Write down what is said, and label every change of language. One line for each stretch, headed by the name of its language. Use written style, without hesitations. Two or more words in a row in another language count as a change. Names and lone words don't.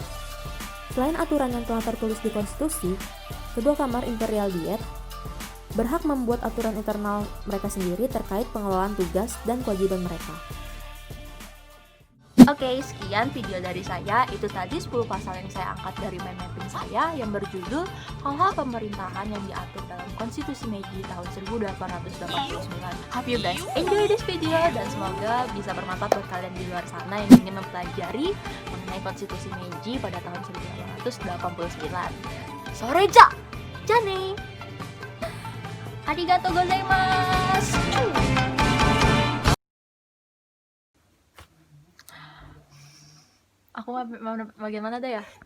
Indonesian: Selain aturan yang telah tertulis di konstitusi, kedua kamar
English: imperial diet
Indonesian: berhak membuat aturan internal mereka sendiri terkait pengelolaan tugas dan kewajiban mereka. Oke, sekian video dari saya. Itu tadi 10 pasal yang saya angkat dari
English: mind mapping
Indonesian: saya yang berjudul hal-hal pemerintahan yang diatur dalam Konstitusi Meiji tahun 1889.
English: Hope you guys enjoy this video
Indonesian: dan semoga bisa bermanfaat buat kalian di luar sana yang ingin mempelajari mengenai Konstitusi Meiji pada tahun 1889.
Japanese: それじゃ！じゃね! ありがとうございます!
Indonesian: Aku mau bagian mana dah ya?